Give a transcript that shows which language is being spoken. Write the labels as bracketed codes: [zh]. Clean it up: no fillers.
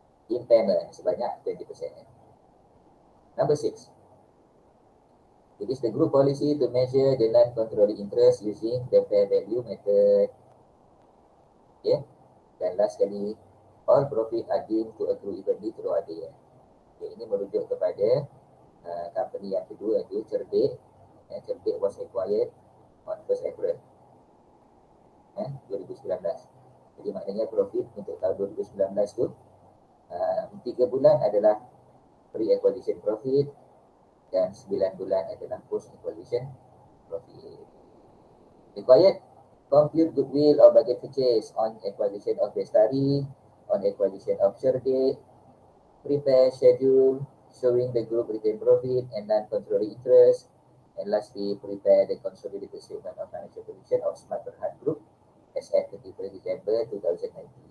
[ms] Impairment sebanyak 20%. Number 6. [en] It is the group policy to measure the non-controlling interest using the fair value method. Okay. [ms] Dan last sekali, [en] all profit are deemed to accrue evenly throughout the year. [ms] Okay, ini merujuk kepada company yang kedua, iaitu Cerbit. [en] Cerbit was acquired on 1st April 2019. [ms] Jadi maknanya profit untuk tahun 2019 tu 3 bulan adalah pre-acquisition profit dan 9 bulan adalah post-acquisition profit. [en] Required, compute goodwill or bargain purchase on acquisition of Bestari, on acquisition of Cerbit, prepare schedule showing the group retained profit and non-controlling interest, and lastly, prepare the consolidated statement of financial position of Smart Berhad Group as at 31 December 2019.